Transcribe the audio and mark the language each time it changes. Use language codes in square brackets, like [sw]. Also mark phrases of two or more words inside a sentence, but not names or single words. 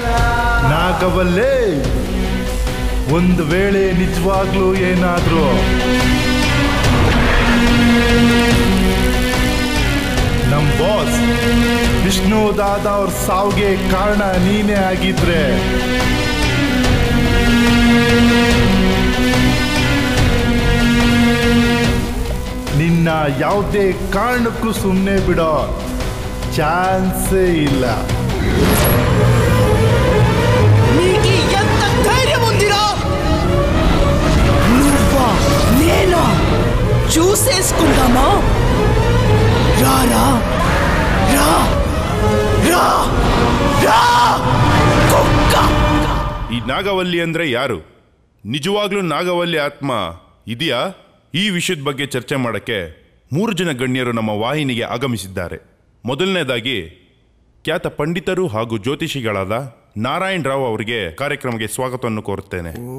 [kn] ನಾಗವಲ್ಲೇ ಒಂದು ವೇಳೆ ನಿಜವಾಗ್ಲೂ ಏನಾದ್ರೂ ನಮ್ ಬಾಸ್ ವಿಷ್ಣು ದಾದಾ ಅವ್ರ ಸಾವಿಗೆ ಕಾರಣ ನೀನೇ ಆಗಿದ್ರೆ ನಿನ್ನ ಯಾವುದೇ ಕಾರಣಕ್ಕೂ ಸುಮ್ಮನೆ ಬಿಡೋ ಚಾನ್ಸೇ ಇಲ್ಲ. [te] ఎంత ధైర్యం ఉందిరా? నువ్వా నేనా చూసేసుకుందామా? రారా రా రా రా కుక్క. [kn] ಈ ನಾಗವಲ್ಲಿ ಅಂದ್ರೆ ಯಾರು? ನಿಜವಾಗ್ಲೂ ನಾಗವಲ್ಲಿ ಆತ್ಮ ಇದೆಯಾ? ಈ ವಿಷಯದ ಬಗ್ಗೆ ಚರ್ಚೆ ಮಾಡಕ್ಕೆ 3 ಜನ ಗಣ್ಯರು ನಮ್ಮ ವಾಹಿನಿಗೆ ಆಗಮಿಸಿದ್ದಾರೆ. ಮೊದಲನೇದಾಗಿ ಖ್ಯಾತ ಪಂಡಿತರು ಹಾಗೂ ಜ್ಯೋತಿಷಿಗಳಾದ ನಾರಾಯಣ್ ರಾವ್ ಅವರಿಗೆ ಕಾರ್ಯಕ್ರಮಕ್ಕೆ ಸ್ವಾಗತವನ್ನು ಕೋರುತ್ತೇನೆ.